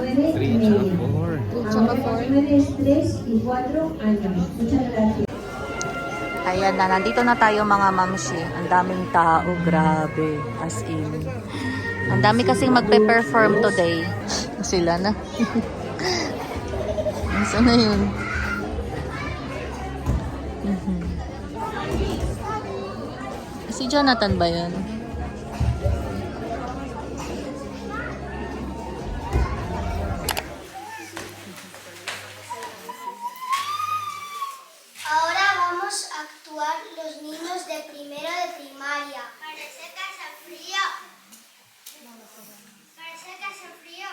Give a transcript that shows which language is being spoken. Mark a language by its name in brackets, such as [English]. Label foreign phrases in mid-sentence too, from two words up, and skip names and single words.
[Filipino] 3 tsaka 4. 3 Ayan na, nandito na tayo mga mamshi. Ang daming tao, grabe. [English] As in. [Filipino] Ang dami kasing magpe-perform today. Sila na. Saan na yun? Si Jonathan ba yun? [Spanish] Ahora vamos a actuar los niños de primero de primaria. Parece que hace frío. Parece que hace frío.